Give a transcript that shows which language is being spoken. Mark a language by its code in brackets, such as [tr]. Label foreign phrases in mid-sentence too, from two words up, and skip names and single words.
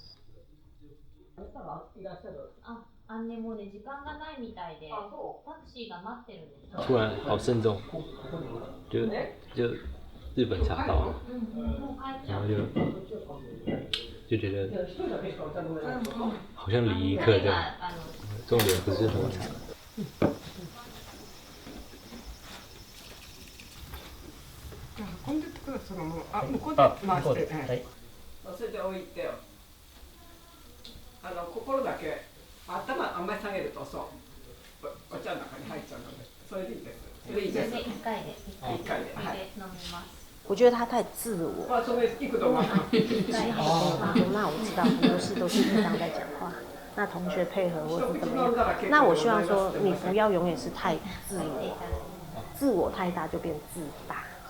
[zh] 突然好慎重，就日本茶道，然后就觉得好像礼仪课这样，重点不是喝茶。 [ja] 運んでってください、そのもの。向こうで回して。はい。乗せておいてよ。心だけ頭あんまり下げるとそうお茶の中に入っちゃうので、それでいいです。それいいです。一回で飲みます。 [zh] 我觉得他太自我。那我知道很多事都是平常在讲话，那同学配合或是怎么样。那我希望说你不要永远是太自我太大就变自大。